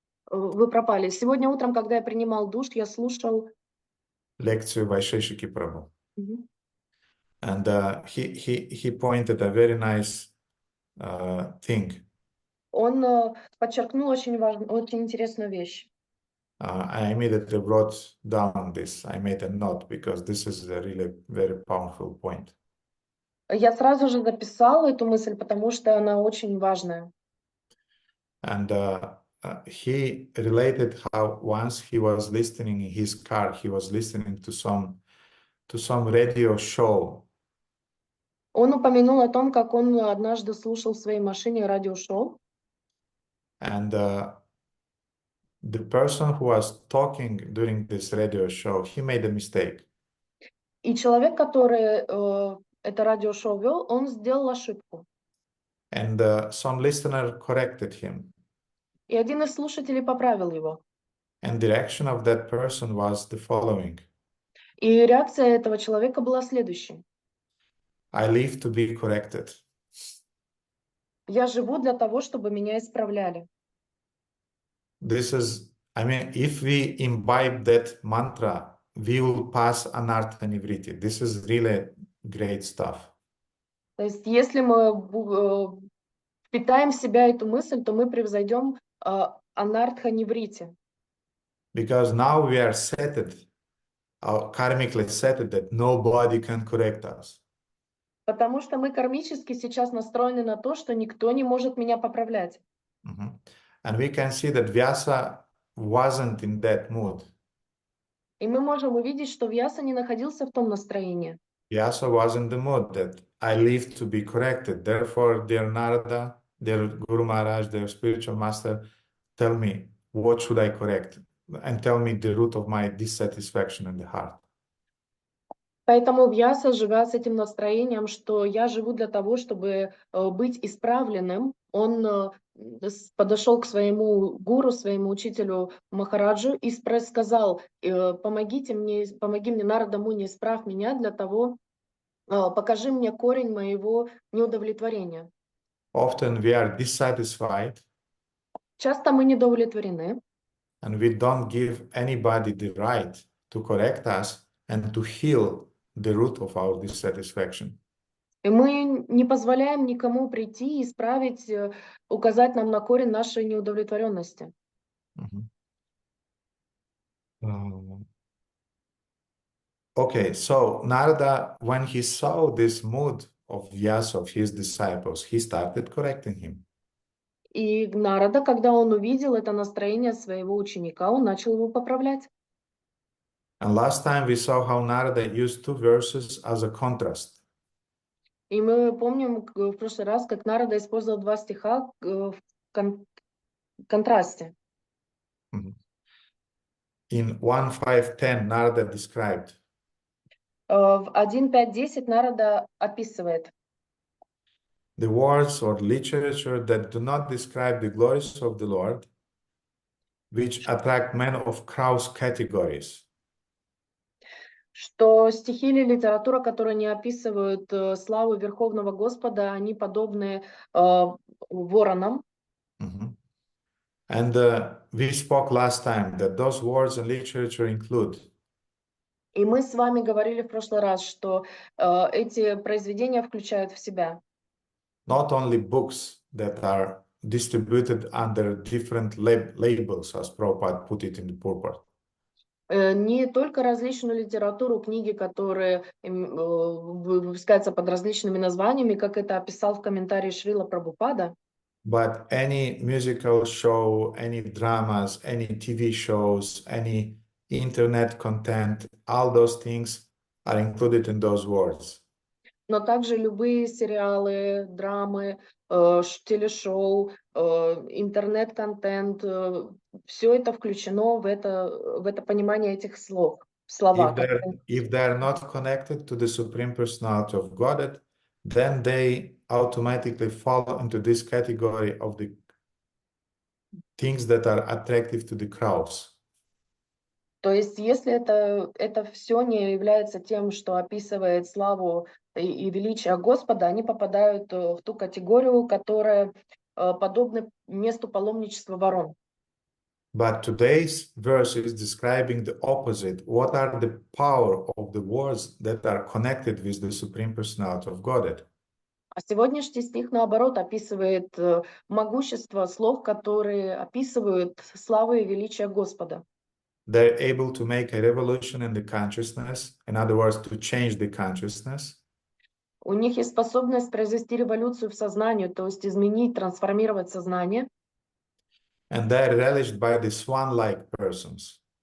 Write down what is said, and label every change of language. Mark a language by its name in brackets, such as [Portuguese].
[Russian] Вы пропали. Сегодня утром, когда я принимал душ, я слушал [English] Lecture Vaisheshiki Prabhu. Мгм. And he pointed a very nice thing. [Russian] Он подчеркнул очень интересную вещь. [English] I immediately wrote down this. I made a note because this is a really very powerful point. [Russian] Я сразу же записала эту мысль, потому что она очень важная. [English] And he related how once he was listening in his car, he was listening to some radio show. [Russian] Он упомянул о том, как он однажды слушал в своей машине радиошоу. [English] And the person who was talking during this radio show, he made a mistake. [Russian] И человек, который это радиошоу вел, он сделал ошибку. [English] And some listener corrected him. [Russian] И один из слушателей поправил его. [English] And the reaction of that person was the following. [Russian] И реакция этого человека была следующей. [English] I live to be corrected. [Russian] Я живу для того, чтобы меня исправляли. [English] This is, I mean, if we imbibe that mantra, we will pass anartha nivriti. This is really great stuff. [Russian] То есть если мы впитаем в себя эту мысль, то мы превзойдем анартха ниврити. [English] Because now we are settled, karmically settled, that nobody can correct us. [Russian] Потому что мы кармически сейчас настроены на то, что никто не может меня поправлять. Mm-hmm. [English] And we can see that Vyasa wasn't in that mood. [Russian] И мы можем увидеть, что Вьяса не находился в том настроении. [English] Vyasa was in the mood that I live to be corrected. Therefore, dear Narada, dear Guru Maharaj, dear spiritual master, tell me, what should I correct? And tell me the root of my dissatisfaction in the heart. [Russian] Поэтому Вьяса, живя с этим настроением, что я живу для того, чтобы быть исправленным, он подошел к своему гуру, своему учителю Махараджу и сказал: помоги мне, Нарада Муни, исправь меня для того, покажи мне корень моего неудовлетворения. [English] Often we are dissatisfied [Russian] Часто мы недовлетворены, [English] and we don't give anybody the right to correct us and to heal the root of our dissatisfaction. [Russian] и мы не позволяем никому прийти и исправить, указать нам на корень нашей неудовлетворенности. [English] Okay, so Narada, when he saw this mood of Vyasa, of his disciples, he started correcting him. [Russian] И Нарада, когда он увидел это настроение своего ученика, он начал его поправлять. [English] And last time we saw how Narada used two verses as a contrast. [Russian] И мы помним в прошлый раз, как Нарада использовал два стиха в контрасте. [English] In 1.5.10, Narada described, [Russian] В 1.5.10 Нарада описывает: [English] the words or literature that do not describe the glories of the Lord, which attract men of cross categories. [Russian] Что стихи или литература, которые не описывают славу Верховного Господа, они подобны воронам. [English] And we spoke last time that those words and literature include [Russian] И мы с вами говорили в прошлый раз, что эти произведения включают в себя [English] not only books that are distributed under different labels, as Prabhupada put it in the purport. [Russian] не только различную литературу, книги, которые выпускаются под различными названиями, как это описал в комментарии Шрила Прабхупада, [English] but any musical show, any dramas, any TV shows, any internet content, all those things are included in those words. [Russian] но также любые сериалы, драмы, телешоу, интернет-контент, все это включено в это понимание этих слов, слова. [English] If they're not connected to the Supreme Personality of Godhead, then they automatically fall into this category of the things that are attractive to the crowds. [Russian] То есть, если это все не является тем, что описывает славу и величие Господа, они попадают в ту категорию, которая подобна месту паломничества ворон. [English] But today's verse is describing the opposite. What are the power of the words that are connected with the Supreme Personality of Godhead? [Russian] А сегодняшний стих, наоборот, описывает могущество слов, которые описывают славу и величие Господа. [English] They're able to make a revolution in the consciousness, in other words, to change the consciousness. [Russian] У них есть способность произвести революцию в сознании, то есть изменить, трансформировать сознание. [English] And they're relished by the swan-like persons.